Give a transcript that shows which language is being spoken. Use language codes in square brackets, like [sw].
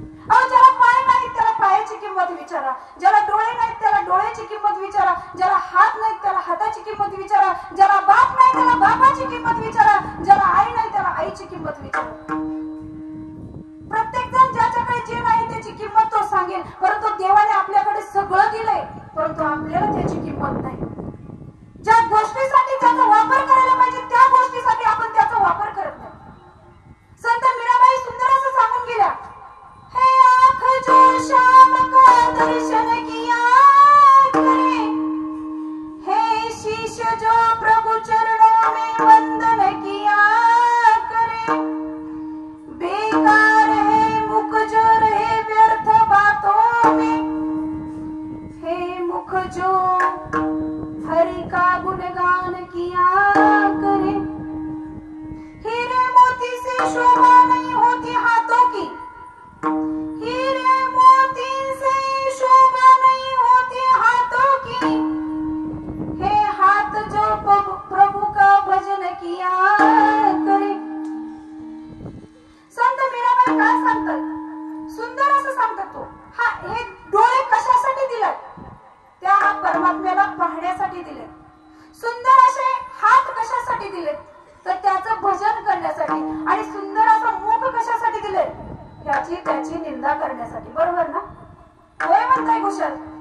[mr] अहो ज्याला पाय नाहीत त्याला पायाची किंमत विचारा, ज्याला डोळे नाहीत त्याला डोळ्याची किंमत विचारा, ज्याला हात नाहीत त्याला हाताची किंमत विचारा, ज्याला बाप नाही त्याला बापाची किंमत विचारा, ज्याला आई नाही त्याला आईची किंमत विचारा. प्रत्येक जण ज्याच्याकडे जे नाही त्याची किंमत तो सांगेल. परंतु देवाने आपल्याकडे सगळं दिलंय, परंतु आपल्याला त्याची किंमत नाही. ज्या गोष्टीसाठी त्याचा वापर करायला पाहिजे त्या गोष्टीसाठी आपण त्याचा वापर करत नाही. संत मीराबाई सुंदर असं सांगून गेल्या, [hi] हे आँख जो श्याम का दर्शन किया करे, हे शीश जो प्रभु चरणों में वंदन किया करे, बेकार है मुख जो रहे व्यर्थ बातों में, हे मुख जो हरि का गुणगान किया करे, हीरे मोती से शोभा नहीं होती हाथों की, हीरे मोती से शोभा नहीं होती हाथों की, हे हाथ जो प्रभु का भजन किया करे. [mr] संत मीराबाई काय सांगतात? सुंदर असं सांगतात तो. हा हे डोळे कशासाठी दिले? त्या परमात्म्याला पाहण्यासाठी दिले. सुंदर असे हात कशासाठी दिले? तर त्याचं भजन करण्यासाठी. आणि सुंदर असं मुख कशासाठी दिले? त्याची निंदा करण्यासाठी. बरोबर ना? होय म्हणताय कुशल?